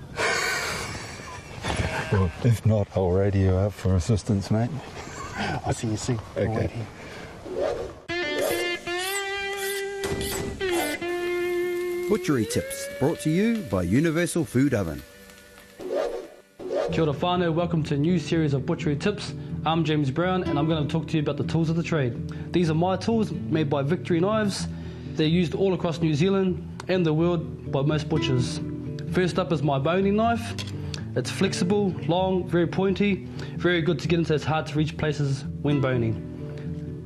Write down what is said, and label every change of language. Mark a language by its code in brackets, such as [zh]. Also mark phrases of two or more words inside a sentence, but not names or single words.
[en] Well, if not, I'll radio up for assistance, mate. I'll see you soon. I'll Okay. wait here. Butchery Tips, brought to you by Universal Food Oven. [mi] Kia ora whānau, [en] welcome to a new series of Butchery Tips. I'm James Brown and I'm going to talk to you about the tools of the trade. These are my tools made by Victory Knives. They're used all across New Zealand and the world by most butchers. First up is my boning knife. It's flexible, long, very pointy, very good to get into those hard to reach places when boning.